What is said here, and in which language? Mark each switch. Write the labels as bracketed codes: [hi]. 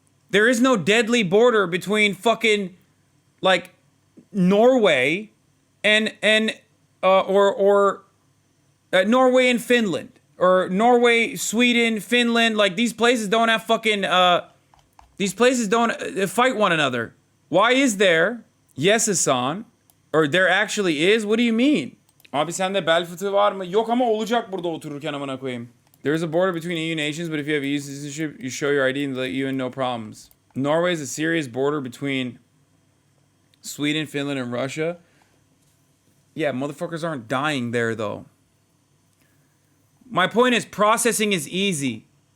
[en] There is no deadly border between fucking, like, Norway and Norway and Finland, or Norway, Sweden, Finland. Like, these places don't have fucking, these places don't fight one another. Why is there? Yes, Hasan. Or there actually is? What do you mean? [tr] Abi sende bel fıtığı var mı? Yok ama olacak burada otururken amına koyayım. [en] There is a border between EU nations, but if you have EU citizenship, you show your ID and let you in, no problems. Norway is a serious border between Sweden, Finland, and Russia. Yeah, motherfuckers aren't dying there, though. My point is, processing is easy.